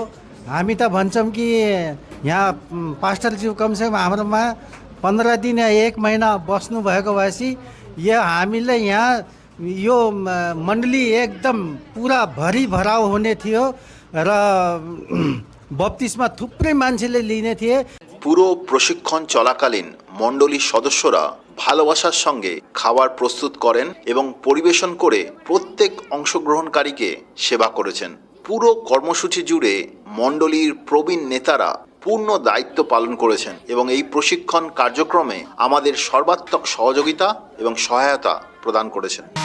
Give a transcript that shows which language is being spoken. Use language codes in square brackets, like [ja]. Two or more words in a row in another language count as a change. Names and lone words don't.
[ne] हामी त भन्छौँ कि यहाँ पास्टरज्यू कमसेकम हाम्रोमा 15 दिन या 1 महिना बस्नु भएको भएपछि यो हामीले यहाँ यो मण्डली एकदम पुरा भरिभराउ हुने थियो र बप्तिस्मा थुप्रै मान्छेले लिने थिए। [bn] পুরো প্রশিক্ষণ চলাকালীন মণ্ডলীর সদস্যরা ভালোবাসার সঙ্গে খাবার প্রস্তুত করেন এবং পরিবেশন করে প্রত্যেক অংশগ্রহণকারীকে সেবা করেছেন। পুরো কর্মসূচি জুড়ে মণ্ডলীর প্রবীণ নেতারা পূর্ণ দায়িত্ব পালন করেছেন এবং এই প্রশিক্ষণ কার্যক্রমে আমাদের সর্বাত্মক সহযোগিতা এবং সহায়তা প্রদান করেছেন।